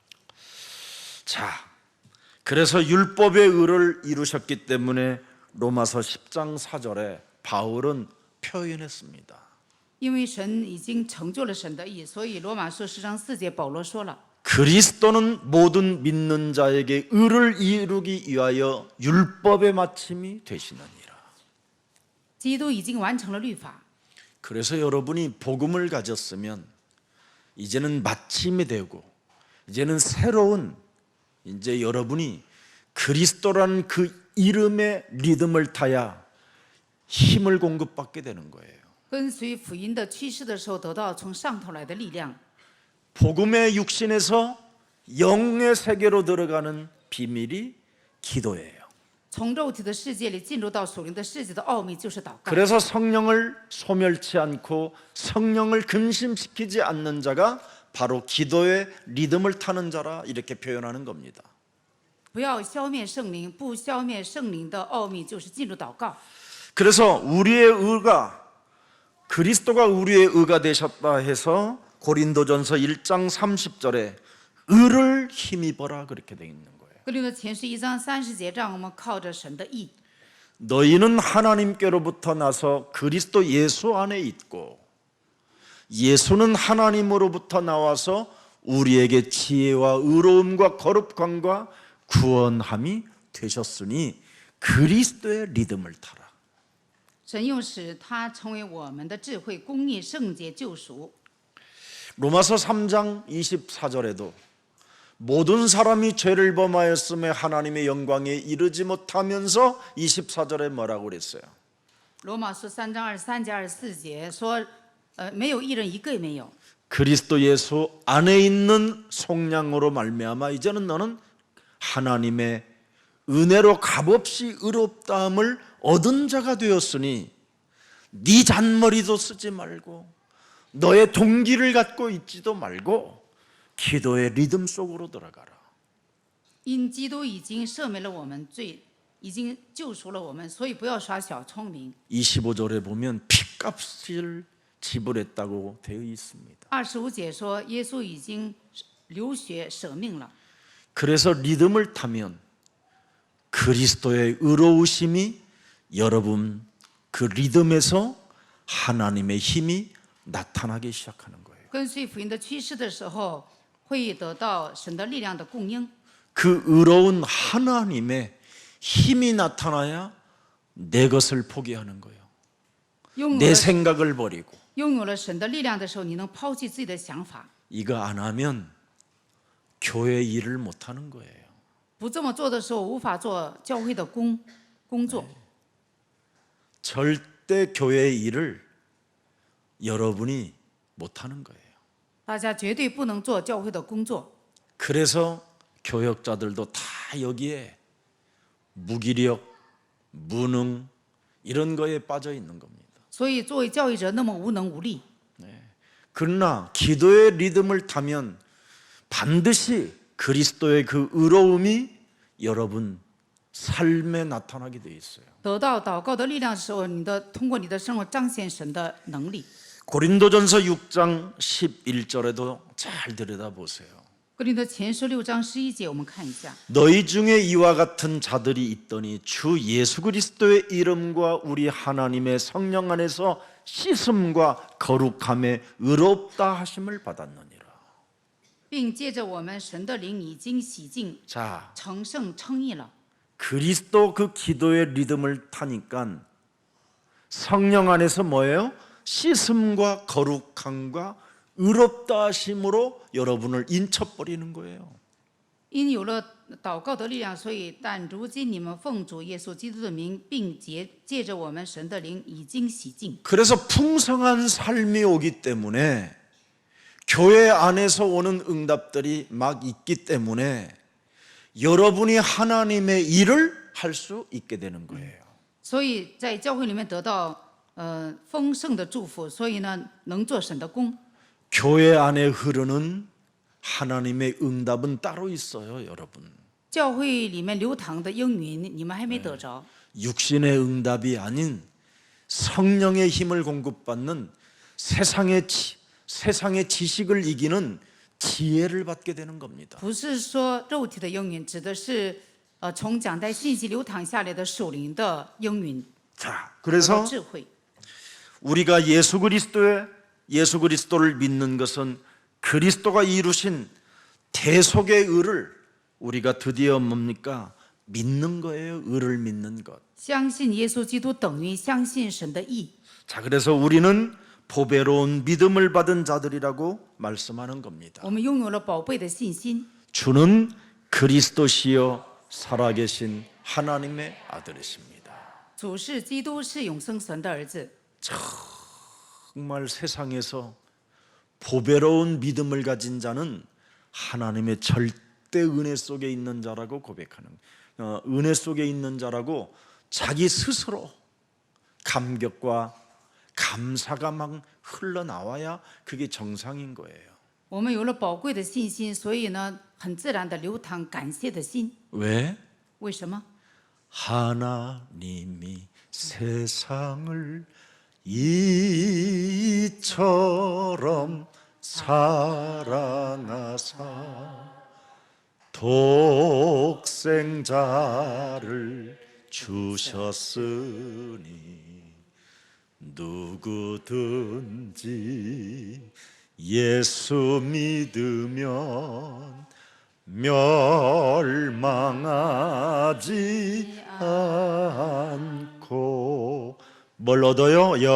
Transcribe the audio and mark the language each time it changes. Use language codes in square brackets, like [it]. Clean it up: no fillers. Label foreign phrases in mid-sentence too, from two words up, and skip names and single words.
[ko] 자, 그래서 율법의 의를 이루셨기 때문에 로마서 10장 4절에 바울은 표현했습니다. [zh] 因为神已经成就了神的意，所以罗马书10章4节保罗说了： [ko] 그리스도는 모든 믿는 자에게 의를 이루기 위하여 율법의 마침이 되시느니라. [zh] 基督已经完成了律法。 [ko] 그래서 여러분이 복음을 가졌으면 이제는 마침이 되고 이제는 새로운 이제 여러분이 그리스도라는 그 이름의 리듬을 타야 힘을 공급받게 되는 거예요. [zh] 跟随福音的趋势的时候，得到从上头来的力量。 [ko] 복음의 육신에서 영의 세계로 들어가는 비밀이 기도예요. [zh] 从肉体的世界里进入到属灵的世界的奥秘，就是祷告。 [ko] 그래서 성령을 소멸치 않고 성령을 근심시키지 않는 자가 바로 기도의 리듬을 타는 자라 이렇게 표현하는 겁니다. [zh] 不要消灭圣灵，不消灭圣灵的奥秘，就是进入祷告。 [ko] 그래서 우리의 의가 그리스도가 우리의 의가 되셨다 해서 고린도전서 1장 30절에 의를 힘입어라 그렇게 돼 있는 거예요. [zh] 哥林多前书1章30节，让我们靠着神的义， [ko] 너희는 하나님께로부터 나서 그리스도 예수 안에 있고 예수는 하나님으로부터 나와서 우리에게 지혜와 의로움과 거룩함과 구원함이 되셨으니 그리스도의 리듬을 타라. [zh] 神又使他成为我们的智慧、公义、圣洁、救赎。 [ko] 로마서 3장 24절에도 모든 사람이 죄를 범하였음에 하나님의 영광에 이르지 못하면서 24절에 뭐라고 그랬어요? [zh] 罗马书3章23节、24节说，没有一人，一个也没有。 [ko] 그리스도 예수 안에 있는 속량으로 말미암아 이제는 너는 하나님의 은혜로 값없이 의롭다함을 얻은 자가 되었으니 네 잔머리도 쓰지 말고 너의 동기를 갖고 있지도 말고 기도의 리듬 속으로 들어가라. [zh] 因基督已经赦免了我们罪，已经救赎了我们，所以不要耍小聪明。 [ko] 25절에 보면 피값을 지불했다고 되어 있습니다. [zh] 25 节说，耶稣已经流血舍命了。 [ko] 그래서 리듬을 타면 그리스도의 의로우심이 여러분 그 리듬에서 하나님의 힘이 나타나기 시작하는 거예요. [zh] 跟随福音的趋势的时候，会得到神的力量的供应。 [ko] 그 의로운 하나님의 힘이 나타나야 내 것을 포기하는 거예요. [zh] 拥有 [ko] 내 [zh] 了 [ko] 생각을 버리고 [zh] 拥有了神的力量的时候，你能抛弃自己的想法。 [ko] 이거 안 하면 교회 일을 못 하는 거예요. [zh] 不这么做的时候，无法做教会的工作。 [ko] 절대 교회 일을 여러분이 못 하는 거예요. [zh] 大家绝对不能做教会的工作。 [ko] 그래서 교역자들도 다 여기에 무기력, 무능 이런 거에 빠져 있는 겁니다. [zh] 所以作为教育者那么无能无力。 [ko] 그러나 기도의 리듬을 타면 반드시 그리스도의 그 의로움이 여러분 삶에 나타나게 돼 있어요. [zh] 得到祷告的力量的时候，通过你的生活彰显神的能力。 [ko] 고린도전서 6장 11절에도 잘 들여다보세요. [zh] 哥林多前书6章11节，我们看一下。 [ko] 너희 중에 이와 같은 자들이 있더니 주 예수 그리스도의 이름과 우리 하나님의 성령 안에서 씻음과 거룩함에 의롭다 하심을 받았느니라. [zh] 并借着我们神的灵已经洗净、 [ko] 자, [zh] 成圣、称义了。 [ko] 그리스도 그 기도의 리듬을 타니까 성령 안에서 뭐예요? 씻음과 거룩함과 의롭다 하심으로 여러분을 인쳐버리는 거예요. [zh] 因有了祷告的力量，所以但如今你们奉主耶稣基督的名，并借着我们神的灵已经洗净。 [ko] 그래서 풍성한 삶이 오기 때문에 교회 안에서 오는 응답들이 막 있기 때문에 여러분이 하나님의 일을 할 수 있게 되는 거예요. [zh] 所以在教会里面得到丰盛的祝福，所以呢能做神的工。 [ko] 교회 안에 흐르는 하나님의 응답은 따로 있어요, 여러분. [zh] 教会里面流淌的应允，你们还没得着。 [ko] 육신의 응답이 아닌 성령의 힘을 공급받는 세상의 지식을 이기는 지혜를 받게 되는 겁니다. [zh] 不是说肉体的应允，指的是从讲台信息流淌下来的属灵的应允， [ko] 자, [zh] 得 [ko] 그래서 [zh] 到智慧。 [ko] 우리가 예수 그리스도를 믿는 것은 그리스도가 이루신 대속의 의를 우리가 드디어 뭡니까? 믿는 거예요. 의를 믿는 것. [zh] 相信耶稣基督等于相信神的义。 [ko] 자, 그래서 우리는 보배로운 믿음을 받은 자들이라고 말씀하는 겁니다. [zh] 我们拥有了宝贝的信心。 [ko] 주는 그리스도시요 살아계신 하나님의 아들이십니다. [zh] 主是基督，是永生神的儿子。 [ko] 정말 세상에서 보배로운 믿음을 가진 자는 하나님의 절대 은혜 속에 있는 자라고 고백하는, 은혜 속에 있는 자라고 자기 스스로 감격과 감사가 막 흘러나와야 그게 정상인 거예요. [zh] 我们有了宝贵的信心，所以呢，很自然的流淌感谢的心。 [ko] 왜? [zh] 为什么？ [ko] 하나님이 세상을 이처럼 사랑하사 독생자를 주셨으니 누구든지 예수 믿으면 멸망하지 않고 뭘 얻어요?